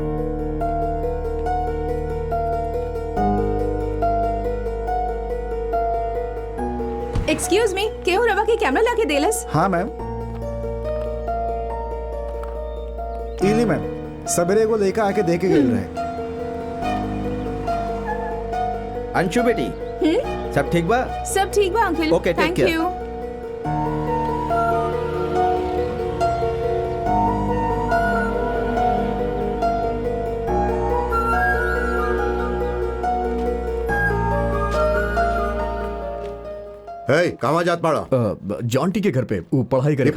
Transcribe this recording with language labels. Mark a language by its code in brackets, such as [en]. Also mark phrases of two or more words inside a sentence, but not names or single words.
[bho] एक्सक्यूज मी, केहू रवा के कैमरा लाके देलस? हाँ मैम। इली मैम, सवेरे को लेकर आके देके गए रहे। अंशु बेटी सब ठीक बा? सब ठीक बा अंकल। [en] Okay, take थैंक care. यू। [bho] हे कहाँ जात पाड़ा? जॉन्टी के घर पे वो पढ़ाई करे